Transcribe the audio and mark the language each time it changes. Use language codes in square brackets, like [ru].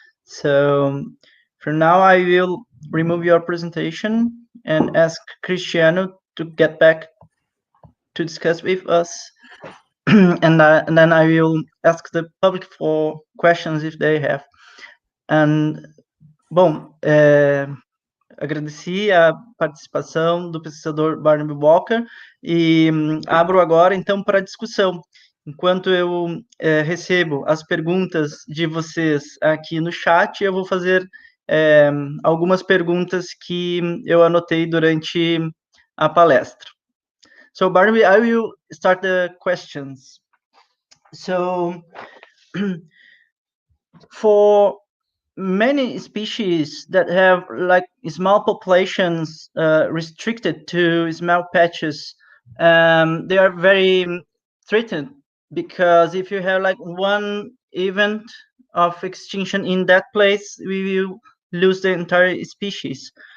[en] So for now, I will remove your presentation and ask Cristiano to get back to discuss with us. And then I will ask the public for questions if they have. [pt] And, bom, agradeci a participação do pesquisador Barnaby Walker e abro agora, então, para discussão. Enquanto eu recebo as perguntas de vocês aqui no chat, eu vou fazer algumas perguntas que eu anotei durante a palestra. So, Barnaby, I will start the questions. [en] So for many species that have like small populations restricted to small patches, they are very threatened, because if you have like one event of extinction in that place, we will lose the entire species.